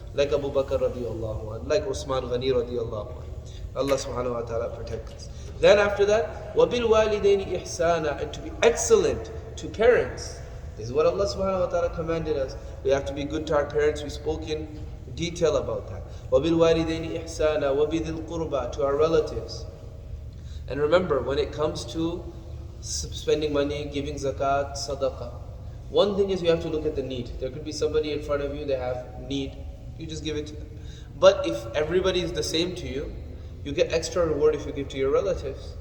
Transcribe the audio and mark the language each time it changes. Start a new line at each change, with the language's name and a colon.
English: Like Abu Bakr radiallahu anhu, like Usman Ghani radiallahu anhu. Allah subhanahu wa ta'ala protect us. Then after that,
Arabic: وَبِالْوَالِدَيْنِ إِحْسَانًا,
English: and to be excellent to parents. This is what Allah subhanahu wa ta'ala commanded us. We have to be good to our parents. We spoke in detail about that.
Arabic: وَبِالْوَالِدَيْنِ إِحْسَانًا وَبِذِي الْقُرْبَى,
English: to our relatives. And remember, when it comes to spending money, giving zakat, sadaqah, one thing is you have to look at the need. There could be somebody in front of you, they have need, you just give it to them. But if everybody is the same to you, you get extra reward if you give to your relatives.